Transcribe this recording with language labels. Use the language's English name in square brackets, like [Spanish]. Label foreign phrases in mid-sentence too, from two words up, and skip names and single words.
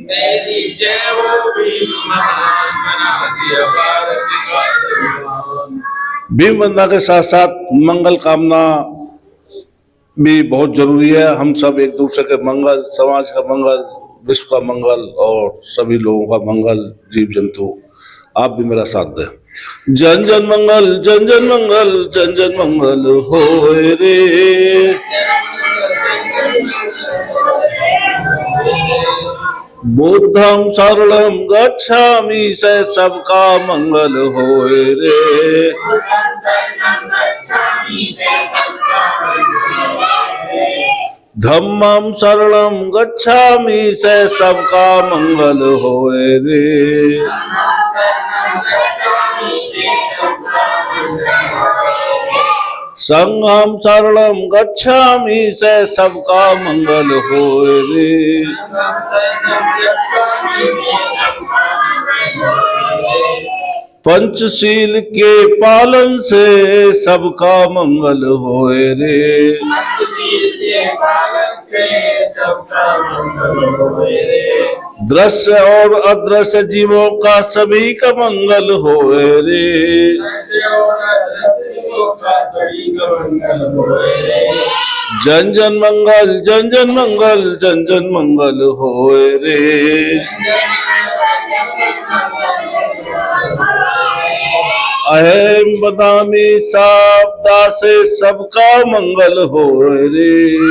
[Hindi] तेरी जय हो भीम, महान बना दिया भारत का संविधान। भीम वंदना के साथ साथ मंगल कामना भी बहुत जरूरी है। हम सब एक दूसरे के मंगल, समाज का मंगल, विश्व का मंगल और सभी लोगों का मंगल, जीव जंतु, आप भी मेरा साथ दें। जन जन मंगल, जन जन मंगल, जन जन मंगल होए रे। [Pali] बुद्धं शरणं गच्छामि [Hindi] से सबका मंगल होए रे। [Pali] धम्मं शरणं गच्छामि [Hindi] से सबका मंगल होए रे। [Pali] संघं शरणं गच्छामि [Hindi] से सबका मंगल होए रे। पंचशील के पालन से सबका मंगल होए रे। दृश्य और अदृश्य जीवों का सभी का मंगल होए रे। जन जन मंगल, जन जन मंगल, जन जन मंगल होए रे। [Pali] अहम बदामी साबदा [Hindi] से सबका मंगल होए रे।